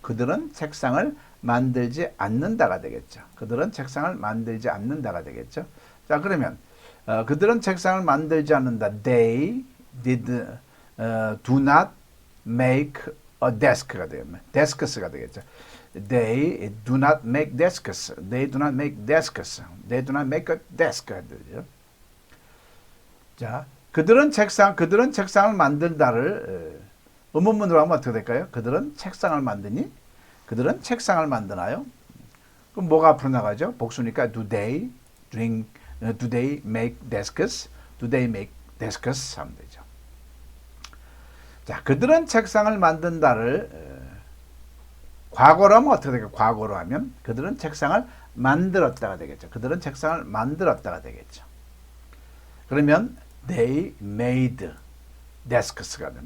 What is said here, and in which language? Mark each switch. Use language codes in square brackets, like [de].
[ko] 그들은 책상을 만들지 않는다가 되겠죠. 그들은 책상을 만들지 않는다가 되겠죠. 자, 그러면 그들은 책상을 만들지 않는다. [en] They do not make a desk [ko] 가 돼요. [en] desks [ko] 가 되겠죠. [en] They do not make desks. They do not make desks. They do not make a desk [ko] 가 되죠. 자, 그들은 책상을 만든다를 의문문으로 하면 어떻게 될까요? 그들은 책상을 만드니? 그들은 책상을 만드나요? 그럼 뭐가 앞으로 나가죠? 복수니까 [en] do they make desks? Do they make desks? [ko] 하면 되죠. 자, 그들은 책상을 만든다를 과거로 하면 어떻게 될까요? 과거로 하면 그들은 책상을 만들었다가 되겠죠. 그들은 책상을 만들었다가 되겠죠. 그러면 [en] they made desks [ko] 가 돼요.